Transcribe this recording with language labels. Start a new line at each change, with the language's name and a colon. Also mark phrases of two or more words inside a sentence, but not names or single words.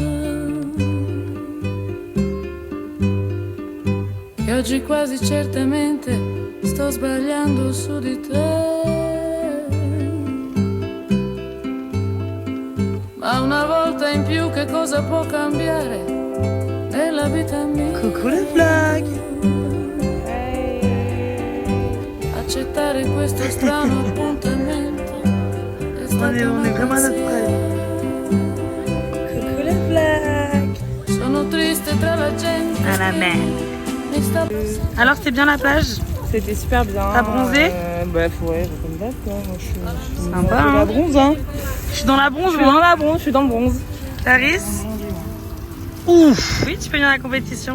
Italian: E oggi quasi certamente sto sbagliando su di te. Ma una volta in più che cosa può cambiare nella vita mia?
French: Coucou les vlogs.
Italian: Accettare questo strano appuntamento.
French: On est vraiment à notre près. Coucou les vlogs.
Italian: Sono triste tra la gente.
French: À la mer.
Italian: Mi sta
French: Alors, c'était bien la plage? C'était super bien. T'as bronzé? Bah, ouais, comme d'hab, quoi. Moi, je suis Sympa, dans hein. la bronze, hein. Je suis dans la bronze, Je suis dans la bronze, je suis dans le bronze. Taris? Ouf. Oui, tu peux venir à la compétition.